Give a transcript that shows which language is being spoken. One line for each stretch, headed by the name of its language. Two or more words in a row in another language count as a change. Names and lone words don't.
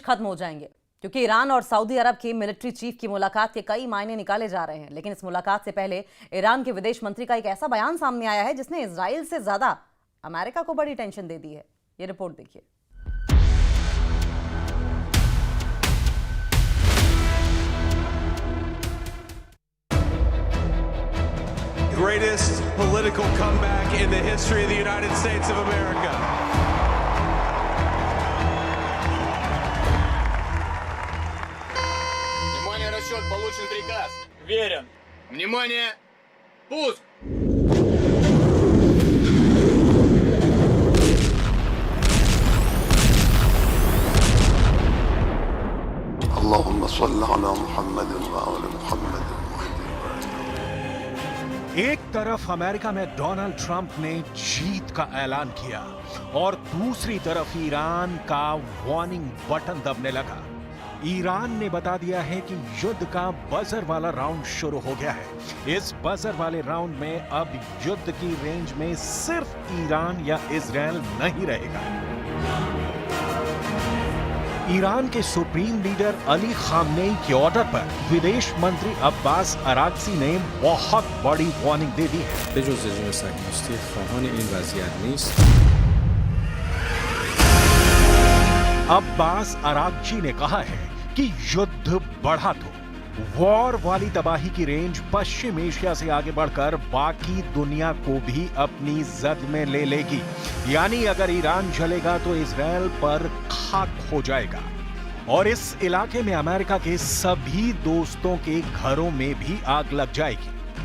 Hindi: खत्म हो जाएंगे, क्योंकि ईरान और सऊदी अरब की मिलिट्री चीफ की मुलाकात के कई मायने निकाले जा रहे हैं। लेकिन इस मुलाकात से पहले ईरान के विदेश मंत्री का एक ऐसा बयान सामने आया है जिसने इजराइल से ज्यादा अमेरिका को बड़ी टेंशन दे दी है। ये रिपोर्ट देखिए।
English: Greatest political comeback in the history of the United States of America.
Russian: Внимание, расчет, получен приказ. Верен. Внимание, пуск!
Arabic: اللهم صل على محمد وعلى محمد.
Hindi: एक तरफ अमेरिका में डोनाल्ड ट्रंप ने जीत का ऐलान किया और दूसरी तरफ ईरान का वार्निंग बटन दबने लगा। ईरान ने बता दिया है कि युद्ध का बजर वाला राउंड शुरू हो गया है। इस बजर वाले राउंड में अब युद्ध की रेंज में सिर्फ ईरान या इजराइल नहीं रहेगा। ईरान के सुप्रीम लीडर अली खामनेई के ऑर्डर पर विदेश मंत्री अब्बास अराक्ची ने बहुत बड़ी वार्निंग दे दी है।
Persian: بجز رژیم صهیونیستی خواهان این وضعیت نیست.
Hindi: अब्बास अराक्ची ने कहा है कि युद्ध बढ़ा तो वॉर वाली तबाही की रेंज पश्चिम एशिया से आगे बढ़कर बाकी दुनिया को भी अपनी जद में ले लेगी। यानी अगर ईरान जलेगा तो इजराइल पर खाक हो जाएगा और इस इलाके में अमेरिका के सभी दोस्तों के घरों में भी आग लग जाएगी।